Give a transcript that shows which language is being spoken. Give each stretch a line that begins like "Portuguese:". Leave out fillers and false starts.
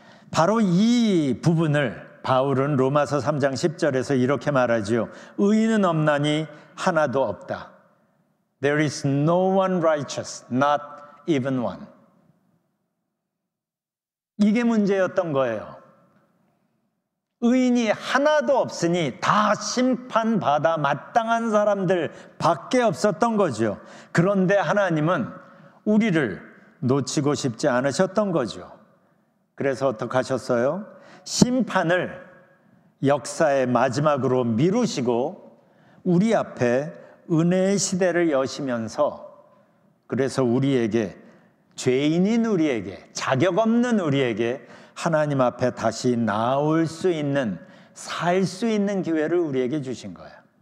Korean: 바로 이 부분을 바울은 로마서 3장 10절에서 이렇게 말하지요. 의인은 없나니 하나도 없다.
English: There is no one righteous, not even one.
Korean: 이게 문제였던 거예요. 의인이 하나도 없으니 다 심판받아 마땅한 사람들 밖에 없었던 거죠. 그런데 하나님은 우리를 놓치고 싶지 않으셨던 거죠. 그래서 어떻게 하셨어요? 심판을 역사의 마지막으로 미루시고 우리 앞에 은혜의 시대를 여시면서 그래서 우리에게 죄인인 우리에게 자격 없는 우리에게 하나님 앞에 다시 나올 수 있는 살 수 있는 기회를 우리에게 주신 거예요.